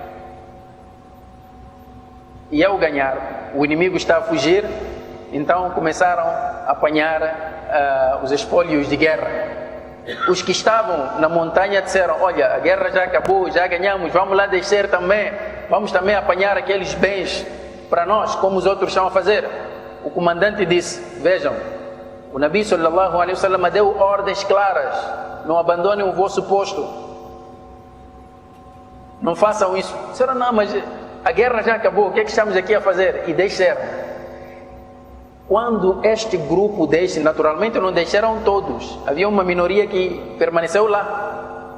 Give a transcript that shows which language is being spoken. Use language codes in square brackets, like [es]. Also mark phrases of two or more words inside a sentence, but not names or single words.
[pt] E ao ganhar, o inimigo está a fugir, então começaram a apanhar os espólios de guerra. Os que estavam na montanha disseram: olha, a guerra já acabou, já ganhamos, vamos lá descer também, vamos também apanhar aqueles bens para nós, como os outros estão a fazer. O comandante disse: vejam, o Nabi [ar] صلى الله عليه وسلم [pt] deu ordens claras: não abandonem o vosso posto, não façam isso. Disseram: não, mas a guerra já acabou, o que é que estamos aqui a fazer? E desceram. Quando este grupo desce, naturalmente não desceram todos, havia uma minoria que permaneceu lá.